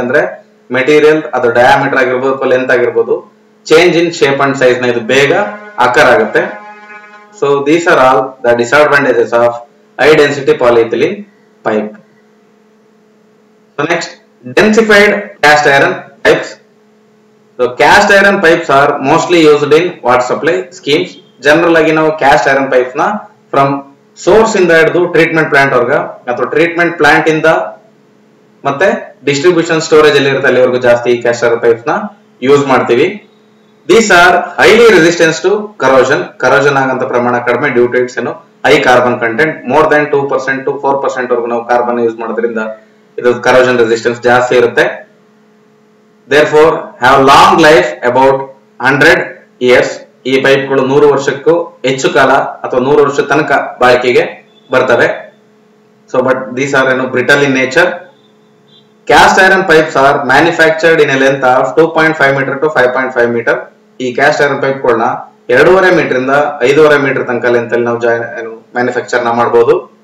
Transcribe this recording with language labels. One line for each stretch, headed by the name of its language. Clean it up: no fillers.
Kannada: ಅಂದ್ರೆ ಮೆಟೀರಿಯಲ್ ಅದು ಡಯಾಮೀಟರ್ ಆಗಿರ್ಬೋದು ಅಥವಾ ಲೆಂತ್ ಆಗಿರ್ಬೋದು, change in shape and size ನ ಇದು ಬೇಗ ಆಕಾರ ಆಗುತ್ತೆ.
English: So these are all the disadvantages of high density polyethylene pipe. So next, densified cast iron pipes. So cast iron pipes are mostly used in water supply schemes.
Kannada: General ಆಗಿ ನಾವು caste iron pipes ನ from source ಇಂದ ಹಿಡಿದು treatment plant ವರ್ಗ ಅಥವಾ treatment plant ಇಂದ ಮತ್ತೆ distribution storage ಅಲ್ಲಿ ಇರುತ್ತೆ ಅಲ್ಲಿವರೆಗೂ ಜಾಸ್ತಿ ಕ್ಯಾಸ್ಟ್ ಐರನ್ ಪೈಪ್ಸ್ ನ ಯೂಸ್ ಮಾಡ್ತೀವಿ.
English: these are highly resistance to corrosion
Kannada: ಆಗಂತ ಪ್ರಮಾಣ ಕಡಿಮೆ
English: due to its high carbon content, more than 2% to 4%
Kannada: ವರೆಗೂ ನಾವು ಕಾರ್ಬನ್ ಯೂಸ್ ಮಾಡೋದ್ರಿಂದ ಇದು ಕರೋಷನ್ ರೆಸಿಸ್ಟೆನ್ಸ್ ಜಾಸ್ತಿ ಇರುತ್ತೆ.
English: therefore have long life about 100 years.
Kannada: ಈ ಪೈಪ್ಗಳು 100 ವರ್ಷಕ್ಕೂ ಹೆಚ್ಚು ಕಾಲ ಅಥವಾ 100 ವರ್ಷ ತನಕ ಬಾಳಿಕೆಗೆ ಬರ್ತವೆ.
English: So but these are brittle in nature. Cast iron pipes are manufactured in a length of 2.5 meter to 5.5 meter.
Kannada: ಈ ಕ್ಯಾಸ್ಟ್ ಐರನ್ ಪೈಪ್ಗಳನ್ನ 2.5 ಮೀಟರ್ ಇಂದ 5.5 ಮೀಟರ್ ತನಕ ಲೆಂತ್ ಅಲ್ಲಿ ನಾವು ಮ್ಯಾನುಫ್ಯಾಕ್ಚರ್ ನ ಮಾಡಬಹುದು.